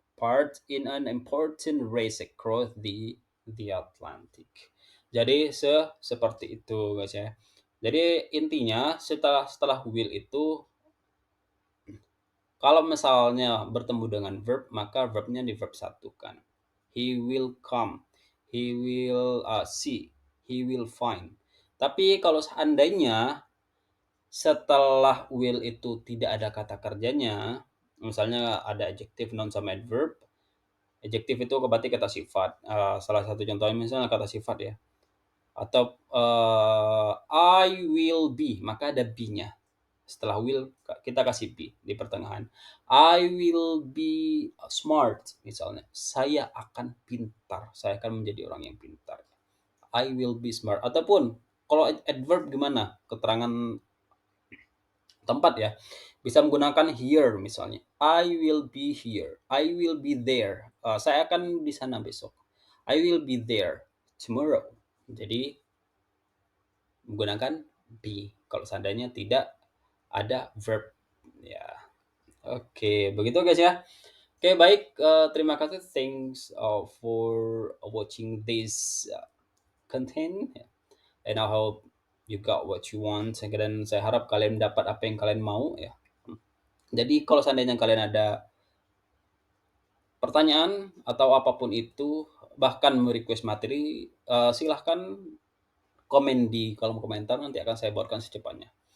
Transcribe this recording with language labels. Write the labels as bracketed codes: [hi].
[en] Part in an important race across the Atlantic. [id] Jadi seperti itu guys ya. Jadi intinya setelah will itu kalau misalnya bertemu dengan verb maka verbnya di verb satu kan. [en] He will come. He will see. He will find. [id] Tapi kalau seandainya setelah will itu tidak ada kata kerjanya, misalnya ada adjective, noun, sama adverb. Adjective itu berarti kata sifat. Salah satu contohnya misalnya kata sifat ya. Atau [en] I will be, [id] maka ada be-nya. Setelah will kita kasih be di pertengahan. [en] I will be smart [id] misalnya. Saya akan pintar. Saya akan menjadi orang yang pintar. [en] I will be smart. [id] Ataupun kalau adverb gimana? Keterangan tempat ya, bisa menggunakan here misalnya. [en] I will be here. I will be there. [id] Saya akan di sana besok. [en] I will be there tomorrow. [id] Jadi menggunakan be kalau seandainya tidak ada verb ya. Oke, begitu guys ya. Oke, baik. Terima kasih. [en] Thanks for watching this content. And I hope you got what you want. [id] Dan saya harap kalian dapat apa yang kalian mau ya. Jadi kalau seandainya kalian ada pertanyaan atau apapun itu, bahkan request materi, silahkan komen di kolom komentar, nanti akan saya buatkan secepatnya.